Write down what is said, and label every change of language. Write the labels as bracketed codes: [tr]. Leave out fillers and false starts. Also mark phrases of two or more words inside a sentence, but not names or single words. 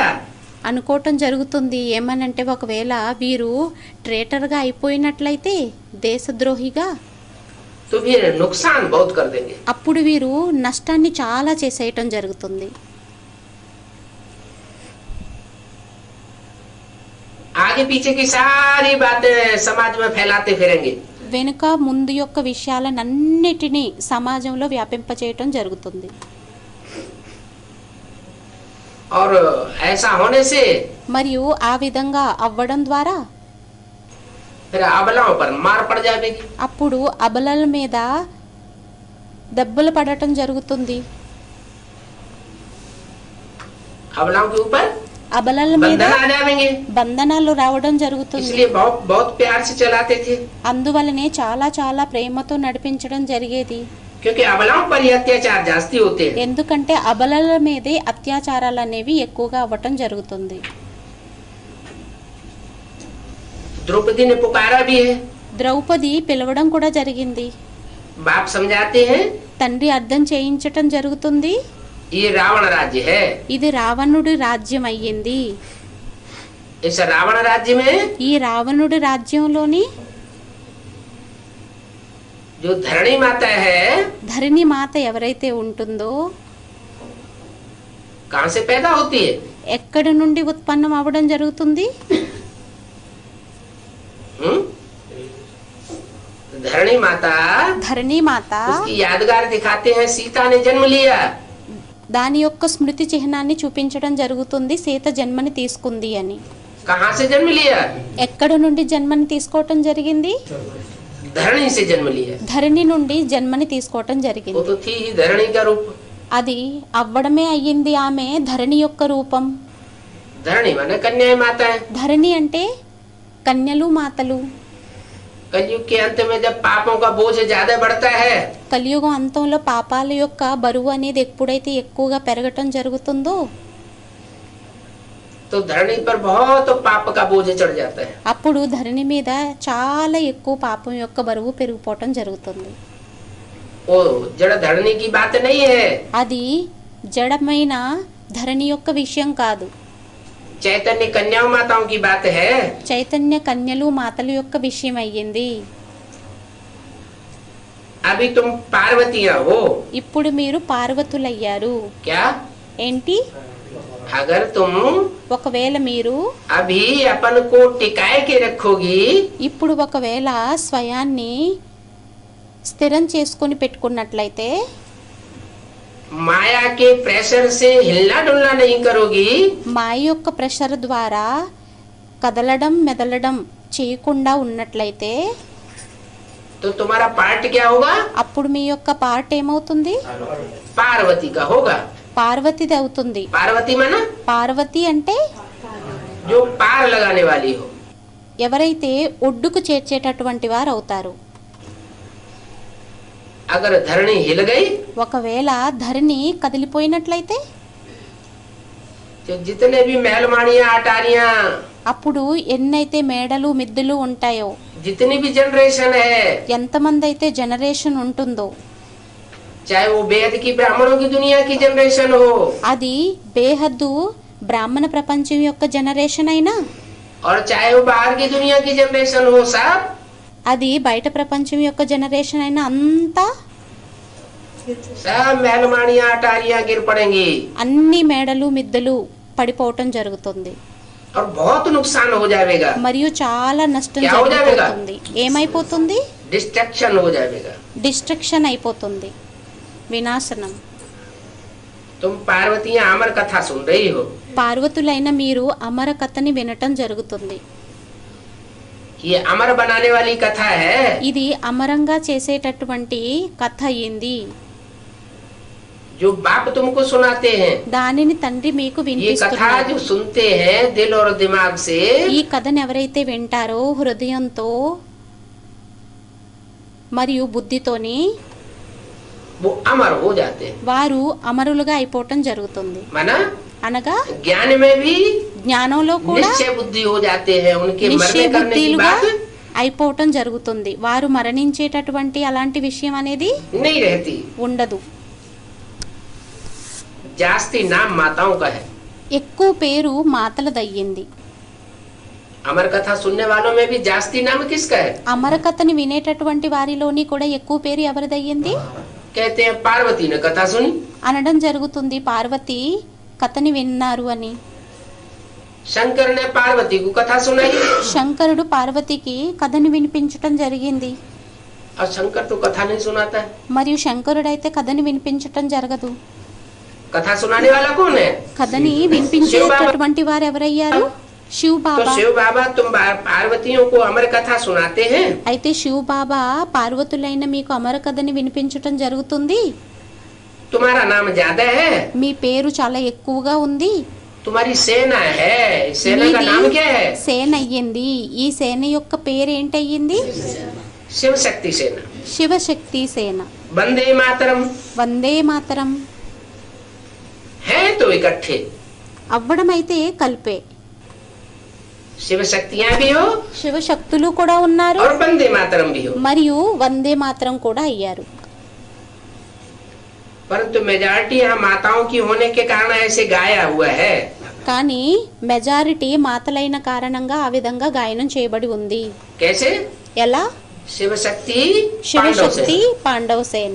[te] అనుకోవటం జరుగుతుంది ఏమనంటే ఒకవేళ వీరు ట్రేటర్గా అయిపోయినట్లయితే దేశద్రోహిగా [hi] तो फिर नुकसान बहुत कर देंगे. [te] అప్పుడు వీరు నష్టాన్ని చాలా చేసేయటం జరుగుతుంది. [hi] आगे पीछे की सारी बातें समाज में फैलाते फिरेंगे. [te] వెనుక ముందు యొక్క విషయాలన్నిటినీ సమాజంలో వ్యాపింపచేయటం జరుగుతుంది. [hi] और ऐसा होने से [te] మరియు ఆ విధంగా అవ్వడం ద్వారా [hi] फिर अबलाओं पर मार पड़ जाएगी. [te] అప్పుడు అబలల మీద దెబ్బలు పడటం జరుగుతుంది. [hi] अबलाओं के ऊपर [te] అబలల మీద [hi] बंधन आ जाएंगे. [te] బంధనాలు రావడం జరుగుతుంది. [hi] इसलिए बहुत बहुत प्यार से चलाते थे. [te] అందువలనే చాలా చాలా ప్రేమతో నడిపించడం జరిగేది. [hi] क्योंकि अबलाओं पर ही अत्याचार जास्ती होते हैं. [te] ఎందుకంటే అబలల మీదే అత్యాచారాలు అనేవి ఎక్కువగా అవ్వటం జరుగుతుంది. [hi] द्रौपदी ने पुकारा भी है. [te] ద్రౌపది పిలవడం కూడా జరిగింది. [hi] बाप समझाते हैं [te] తండ్రి అర్థం చేయించటం జరుగుతుంది. [hi] ये रावण राज्य है. [te] ఇది రావణుడి రాజ్యం అయ్యింది. [hi] इस रावण राज्य में [te] ఈ రావణుడి రాజ్యంలోని [hi] जो धरणी माता है [te] ధరణి మాత ఎవరైతే ఉంటుందో [hi] कहाँ से पैदा होती है? [te] ఎక్కడి నుండి ఉత్పన్నం అవ్వడం జరుగుతుంది? [hi] धरणी माता [te] ధరణి మాత [hi] उसकी यादगार दिखाते हैं. सीता ने जन्म लिया. [te] దాని యొక్క స్మృతి చిహ్నాన్ని చూపించడం జరుగుతుంది. సీత జన్మని తీసుకుంది అని. [hi] कहाँ से जन्म लिया? [te] ఎక్కడ నుండి జన్మని తీసుకోవటం జరిగింది? [hi] धरणी से जन्म लिया. [te] ధరణి నుండి జన్మని తీసుకోవటం [hi] वो [te] జరిగింది. [hi] तो थी ही धरणी का रूप. [te] అది అవ్వడమే అయ్యింది. ఆమె ధరణి యొక్క రూపం. [hi] धरणी माने कन्या माता है. [te] ధరణి అంటే కన్యలు మాతలు. [hi] कलयुग के अंत में जब पापों का बोझ ज्यादा बढ़ता है [te] కలియుగం అంతంలో పాపాల యొక్క బరువు అనేది ఎప్పుడైతే ఎక్కువగా పెరగటం జరుగుతుందో [hi] तो धरणी पर बहुत पाप का बोझ चढ़ जाता है. [te] అప్పుడు ధరణి మీద చాలా ఎక్కువ పాపం యొక్క బరువు పెరిగిపోవటం జరుగుతుంది. [hi] वो जड़ धरणी की बात नहीं है. [te] అది జడమైన ధరణి యొక్క విషయం కాదు. [hi] चैतन्य कन्याओं माताओं की बात है. [te] చైతన్య కన్యలు మాతల యొక్క విషయం అయ్యింది. [hi] अभी तुम पार्वतियां हो. [te] ఇప్పుడు మీరు పార్వతులయ్యారు. [hi] क्या? [te] ఏంటి? [hi] अगर तुम [te] ఒకవేళ మీరు [hi] अभी अपन को टिकाए के रखोगी [te] ఇప్పుడు ఒకవేళ స్వయాన్ని స్థిరం చేసుకొని పెట్టుకున్నట్లయితే [hi] माया के प्रेशर से हिलना डुलना नहीं करोगी [te] మాయ యొక్క ప్రెషర్ ద్వారా కదలడం మెదలడం చేయకుండా ఉన్నట్లయితే [hi] तो तुम्हारा पार्ट क्या होगा? [te] అప్పుడు మీ యొక్క పార్ట్ ఏమవుతుంది? [hi] पार्वती का होगा. [te] పార్వతిది అవుతుంది. [hi] पार्वती माना [te] పార్వతి అంటే [hi] जो पार लगाने वाली हो. [te] ఎవరైతే ఒడ్డుకు చేర్చేటటువంటి వారు అవుతారు. [hi] अगर धरणी हिल गई [te] ఒకవేళ ధరణి కదిలిపోయినట్లయితే [hi] तो जितने भी महलमानियां अटारियां [te] అప్పుడు ఎన్నైతే మేడలు మిద్దులు ఉంటాయో [hi] जितनी भी जनरेशन है [te] ఎంతమంది అయితే జనరేషన్ ఉంటుందో [hi] चाहे वो बेहद की ब्राह्मणों की दुनिया की जनरेशन हो [te] అది బేహద్దు బ్రాహ్మణ ప్రపంచం యొక్క జనరేషన్ అయినా [hi] और चाहे वो बाहर की दुनिया की जनरेशन हो सब [te] అది బయట ప్రపంచం యొక్క జనరేషన్ అయినా అంతా [hi] सब महलमानियां अटारियां गिर पड़ेंगी [te] అన్ని మేడలు మిద్దెలు పడిపోవటం జరుగుతుంది. [hi] और बहुत नुकसान हो जाएगा. [te] మరియు చాలా నష్టం [hi] क्या हो जाएगा? [te] జరిగిపోతుంది. ఏమైపోతుంది? [hi] डिस्ट्रक्शन हो जाएगा. [te] డిస్ట్రక్షన్ అయిపోతుంది, వినాశనం. [hi] तुम पार्वतियां अमर कथा सुन रही हो. [te] పార్వతులైన మీరు అమర కథని వినటం జరుగుతుంది. [hi] ये अमर बनाने वाली कथा है। [te] ఇది అమరంగా చేసేటటువంటి కథ అయింది. [hi] जो बाप तुमको सुनाते हैं, [te] దానిని తండ్రి మీకు [hi] ये कथा [te] వినిపిస్తున్నారు. [hi] जो सुनते हैं दिल और दिमाग से, [te] ఈ కథను ఎవరైతే వింటారో హృదయంతో మరియు బుద్ధితోని [hi] वो अमर हो जाते हैं। [te] వారు అమరులుగా అయిపోవటం జరుగుతుంది. [hi] माना [te] అనగా [hi] ज्ञान में भी [te] జ్ఞానంలో కూడా [hi] निश्चय बुद्धि हो जाते हैं। उनके [te] నిశ్చయ [hi] मरने करने की [te] బుద్ధిలుగా [hi] बात [te] అయిపోవటం జరుగుతుంది. వారు మరణించేటటువంటి అలాంటి విషయం అనేది [hi] नहीं रहती। [te] ఉండదు. [hi] जास्ती नाम माताओं का है। [te] ఎక్కువ పేరు మాతలదయ్యింది. [hi] अमर कथा सुनने वालों में भी जास्ती नाम किसका है? [te] అమర కథని వినేటటువంటి వారిలోని కూడా ఎక్కువ పేరు ఎవరిదయ్యింది? [hi] कहते हैं पार्वती ने कथा सुनी, [te] అనడం జరుగుతుంది పార్వతి కథని విన్నారు అని. [hi] शंकर ने पार्वती को कथा सुनाई, [te] శంకరుడు పార్వతికి కథని వినిపించటం జరిగింది. [hi] और शंकर तो कथा नहीं सुनाता है। [te] మరియు శంకరుడైతే కథని వినిపించటం జరగదు. [hi] कथा सुनाने वाला कौन है? [te] కథని వినిపించేటటువంటి వారు ఎవరయ్యారు? శివ్ [hi] तो [te] బాబా. [hi] शिव बाबा तुम पार्वतियों को अमर कथा सुनाते हैं, [te] అయితే శివ్ బాబా పార్వతులైన మీకు అమర కథని వినిపించటం జరుగుతుంది. [hi] तुम्हारा नाम ज्यादा है, [te] మీ పేరు చాలా ఎక్కువగా ఉంది. [hi] तुम्हारी सेना है, सेना का [te] మీది [hi] नाम क्या है? [te] సేన అయ్యింది. ఈ సేన యొక్క పేరు ఏంటయ్యింది? [hi] शिव शक्ति सेना। [te] శివశక్తి సేన. [hi] वंदे मातरम [te] వందే మాతరం. [hi] है तो इकट्ठे, [te] అవ్వడం అయితే కలిపే. [hi] शिव शक्तियां भी हो [te] శివశక్తులు కూడా ఉన్నారు [hi] और वंदे मातरम भी हो। [te] మరియు వందే మాతరం కూడా అయ్యారు. [hi] परंतु मेजॉरिटी यहाँ माताओं की होने के कारण ऐसे गाया हुआ है। [te] కానీ మెజారిటీ మాతలైన కారణంగా ఆ విధంగా గాయనం చేయబడి ఉంది. [hi] कैसे? [te] ఎలా? [hi] शिव शक्ति पांडव [te] శివశక్తి [hi] सेना। [te] పాండవ సేన.